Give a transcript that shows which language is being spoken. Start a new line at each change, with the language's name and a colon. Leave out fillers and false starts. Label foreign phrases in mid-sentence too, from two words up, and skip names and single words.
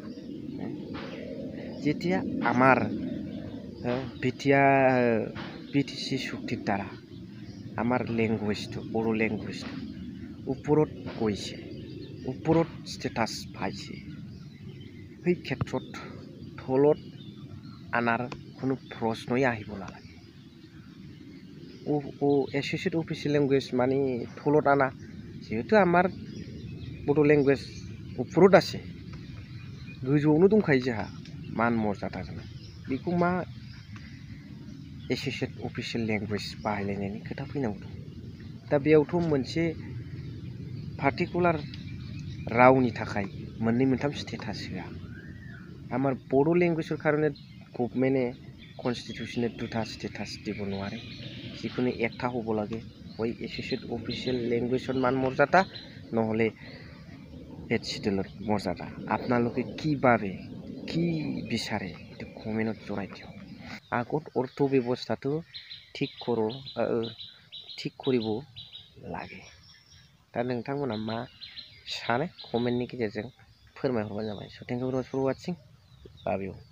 Assamese: যেতিয়া আমাৰ BTC চুক্তিৰ দ্বাৰা আমাৰ লেংগুৱেজটো বড়ো লেংগুৱেজটো ওপৰত গৈছে, ওপৰত ষ্টেটাছ পাইছে, সেই ক্ষেত্ৰত তলত আনাৰ কোনো প্ৰশ্নই আহিব নালাগে।
English: associate official language
Assamese: মানে তলত আনা, যিহেতু আমাৰ বড়ো লেংগুৱেজ ওপৰত আছে,
Bodo: गोजौआवनो दंखायो जोंहा मान मर्यादाजों, बेखौ मा
English: associate official language
Bodo: बाहायलायनायनि खोथा फैनांगौ दं। दा बेयावथ' मोनसे पार्टिकुलार रावनि थाखाय मोननै मोनथाम स्टेटास होआ।
Assamese: আমাৰ বড়ো লেংগুৱেজৰ কাৰণে গভমেণ্টে কনষ্টিটিউশ্যনে দুটা ষ্টেটাছ দিব নোৱাৰে, যিকোনো একটা হ'ব লাগে, হয়
English: associate official
Assamese: লেংগুৱেজৰ মান মৰ্যাদা নহ'লে HCDLৰ মৰ্যাদা। আপোনালোকে কি বিচাৰে এইটো কমেণ্টত জনাই দিয়ক। আগত অৰ্থ ব্যৱস্থাটো ঠিক কৰিব লাগে।
Bodo: दा नोंथांमोना मा सानो कमेन्टनि गेजेरजों फोरमायहरबानो जाबाय।
English: So thank you very much for watching. Love you.